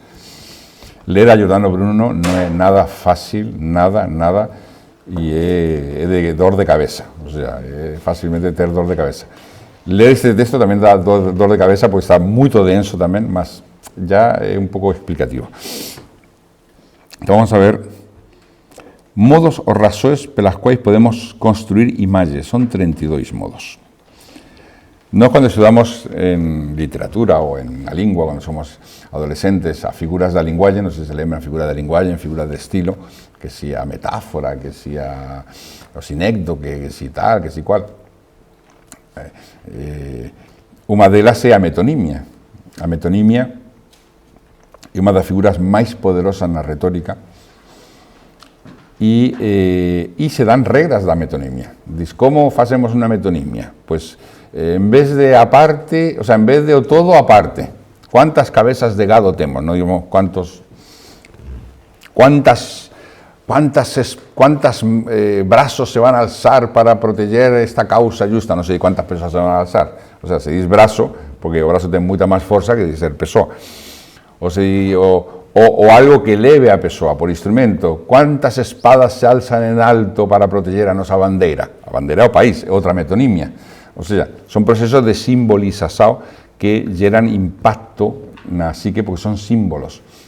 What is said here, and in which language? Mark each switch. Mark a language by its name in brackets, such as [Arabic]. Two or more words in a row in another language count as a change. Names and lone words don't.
[Spanish] Leer a Giordano Bruno no es nada fácil, nada, y es de [Galician] dor de cabeza, [Spanish] o sea, es fácilmente tener [Galician] dor de cabeza. [Spanish] Leer este texto también da [Galician] dor de cabeza [Spanish] porque está muy denso también, mas ya es un poco explicativo. [Galician] Entonces vamos a ver modos o razóns [Portuguese] pelas quais [Galician] podemos construir imaxes. Son 32 modos. Nós, cando estudamos en literatura ou en a lingua, cando somos adolescentes, a figuras da linguaxe, non sei se lembran, figura da linguaxe, figura de estilo, que si a metáfora, que si a o sinécdo, que si tal, que si cual. Unha delas é a metonimia. A metonimia é unha das figuras máis poderosas na retórica, [Spanish] y se dan reglas [Galician] da metonimia. Diz, como facemos unha metonimia? [Spanish] Pues en vez de aparte, o sea, en vez de o todo aparte, ¿cuántas cabezas [Galician] de gado temos? [Spanish] No digamos cuántos brazos se van a alzar para proteger esta causa justa, no sé cuántas personas se van a alzar. O sea, se dice [Galician] brazo, porque o brazo ten moita máis forza que ser pessoa. O algo que eleve a persoa por instrumento. [Spanish] ¿Cuántas espadas se alzan en alto para proteger [Galician] a nosa bandeira? A bandeira é o país, é outra metonimia. [Spanish] O sea, [Galician] son procesos de simbolización que geran impacto na psique porque son símbolos.